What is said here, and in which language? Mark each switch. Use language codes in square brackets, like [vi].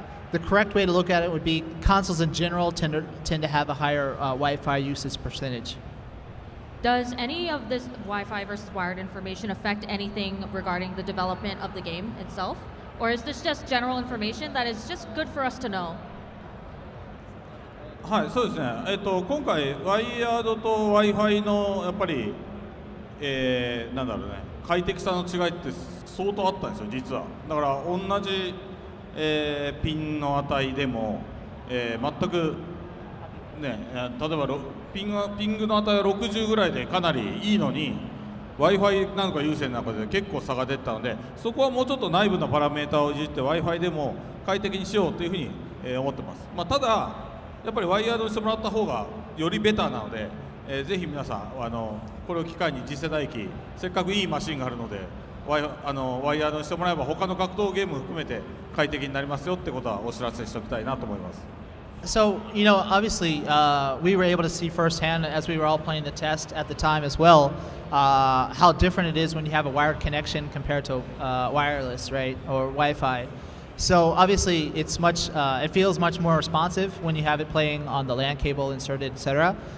[en] The correct way to look at it would be consoles in general tend to have a higher Wi-Fi usage percentage. Does any of this Wi-Fi versus wired information affect anything regarding the development of the game itself? Or is this just general information that is just good for us to know? [ja] はい、そうですね。今回ワイヤードと Wi-Fi のやっぱり、なんだろうね、快適さの違いって相当あったんですよ、実は。だから同じ、ピンの値でも、全くね、例えばピングの値は60ぐらいでかなりいいのに Wi-Fi なんか有線なんかで結構差が出てたのでそこはもうちょっと内部のパラメータをいじって Wi-Fi でも快適にしようというふうに、思ってます。まあ、ただやっぱりワイヤードにしてもらった方がよりベターなので、ぜひ皆さんこれを機会に次世代機せっかくいいマシンがあるのでワイヤードにしてもらえば他の格闘ゲーム含めて快適になりますよってことはお知らせしておきたいなと思います。 [en] So, obviously, we were able to see firsthand as we were all playing the test at the time as well, how different it is when you have a wired connection compared to wireless, right, or Wi-Fi. So, obviously, it feels much more responsive when you have it playing on the LAN cable inserted, etc.